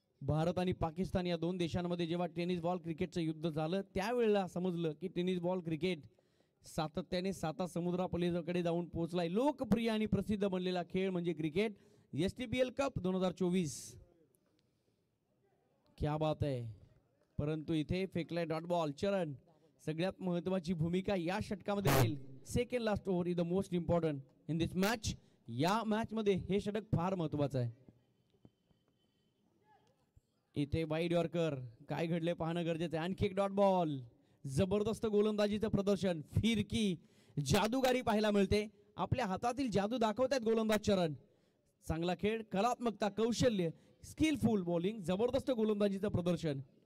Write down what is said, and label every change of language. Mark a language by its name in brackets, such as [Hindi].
[Marathi] भारत आणि पाकिस्तान या 2 देशांमध्ये जेव्हा टेनिस बॉल क्रिकेटचं युद्ध झालं त्यावेळेला समजलं की टेनिस बॉल क्रिकेट सातत्याने 7 समुद्रापलीकडे जाऊन पोहोचलाय. लोकप्रिय आणि प्रसिद्ध बनलेला खेळ म्हणजे क्रिकेट. STPL cup 2024. [Hindi] क्या बात [Marathi] आहे. परंतु इथे फेकलाय डॉट बॉल. चरण सगळ्यात महत्वाची भूमिका या षटकामध्ये राहील. [English] Second last over is the most important in this match. [Marathi] या मॅच मध्ये हे षटक फार महत्वाचं आहे. इथे वाईड यॉर्कर. काय घडले पाहणं गरजेचं आहे. आणखी एक डॉट बॉल. जबरदस्त गोलंदाजीचं प्रदर्शन. फिरकी जादूगारी पाहायला मिळते. आपल्या हातातील जादू दाखवतात गोलंदाज चरण. चांगला खेळ, कलात्मकता, कौशल्य, स्किलफुल बॉलिंग, जबरदस्त गोलंदाजीचं प्रदर्शन.